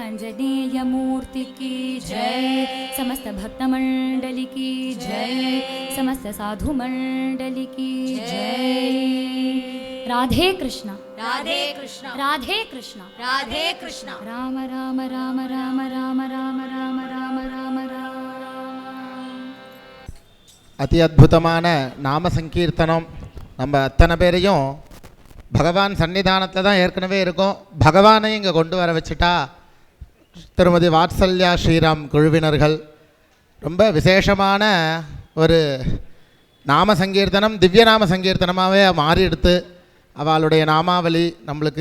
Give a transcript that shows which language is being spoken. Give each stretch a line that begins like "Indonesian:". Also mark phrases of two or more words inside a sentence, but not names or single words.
Hindi: आंजनेय मूर्ति की जय, समस्त भक्त मंडली की जय, समस्त साधु मंडली की जय। राधे कृष्ण राधे कृष्ण राधे कृष्ण राधे कृष्ण। राम राम राम राम राम राम राम राम राम राम।
Tamil: அதி அற்புதமான நாம சங்கீர்த்தனம். நம்ம அத்தனை பேரையும் பகவான் சன்னிதானத்தில் தான் ஏற்கனவே இருக்கோம். பகவானை இங்கே கொண்டு வர வச்சுட்டா திருமதி வாத்சல்யா ஸ்ரீராம் குழுவினர்கள் ரொம்ப விசேஷமான ஒரு நாம சங்கீர்த்தனம், திவ்ய நாம சங்கீர்த்தனமாகவே மாறி எடுத்து அவளுடைய நாமாவளி நம்மளுக்கு.